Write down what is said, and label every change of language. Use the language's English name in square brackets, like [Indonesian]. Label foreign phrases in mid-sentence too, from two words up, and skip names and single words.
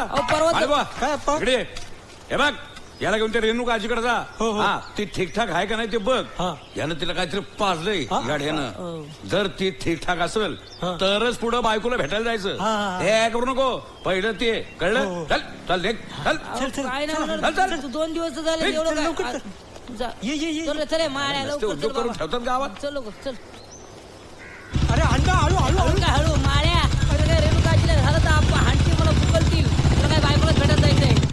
[Marathi] परवा इकडे हे बघ, याला घेऊन ते रेणुका आजीकडे जा. हा ती ठीकठाक आहे का नाही ते बघ. यानं तिला काहीतरी पाजलंय गाड्यानं. जर ती ठीकठाक असेल तरच पुढं बायकोला भेटायला जायचं. हे करू नको, पहिलं ते कळलं. चल चल देख, चल काय नाही चल 2 दिवस झाले. एवढं काय? चल माळ्या लवकर उद्योग करून ठेवतात गावात. चल लोक चल. अरे हळू हळू हळू हळू काय हळू माळ्या. काय रेणुकाजीला झालं तर आप्पा हाणतील, मला बुकलतील. तुला काय बायकोला भेटत जायचंय?